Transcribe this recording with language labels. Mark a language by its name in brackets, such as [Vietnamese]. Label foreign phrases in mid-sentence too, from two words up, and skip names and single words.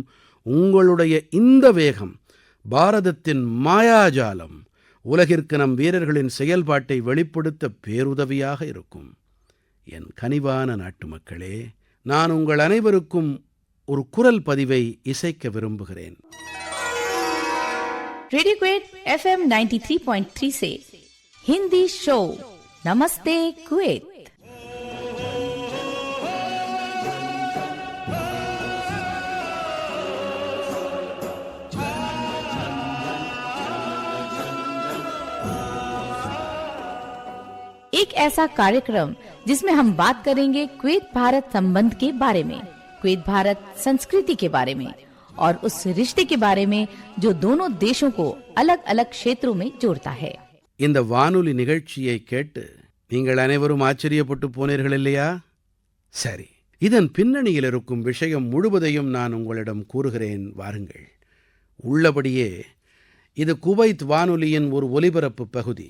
[Tamil] உங்களுடைய இந்த வேகம் பாரதத்தின் மாயாஜாலம் உலகிற்கு நம் வீரர்களின் செயல்பாட்டை வெளிப்படுத்த பேருதவியாக இருக்கும். என் கனிவான நாட்டுமக்களே, நான் உங்கள் அனைவருக்கும் ஒரு குரல் பதிவை இசைக்க விரும்புகிறேன். [Hindi] रेडियो क्वेट FM 93.3 से हिंदी शो नमस्ते कुवैत। एक ऐसा कार्यक्रम जिसमें हम बात करेंगे कुवैत भारत संबंध के बारे में, कुवैत भारत संस्कृति के बारे में और उस रिश्ते के बारे में जो दोनों देशों को अलग अलग क्षेत्रों में जोड़ता है. [Tamil] இந்த வானொலி நிகழ்ச்சியை கேட்டு நீங்கள் அனைவரும் ஆச்சரியப்பட்டு போனீர்கள் இல்லையா? சரி, இதன் பின்னணியில் இருக்கும் விஷயம் முழுவதையும் நான் உங்களிடம் கூறுகிறேன், வாருங்கள். உள்ளபடியே இது குவைத் வானொலியின் ஒரு ஒலிபரப்பு பகுதி.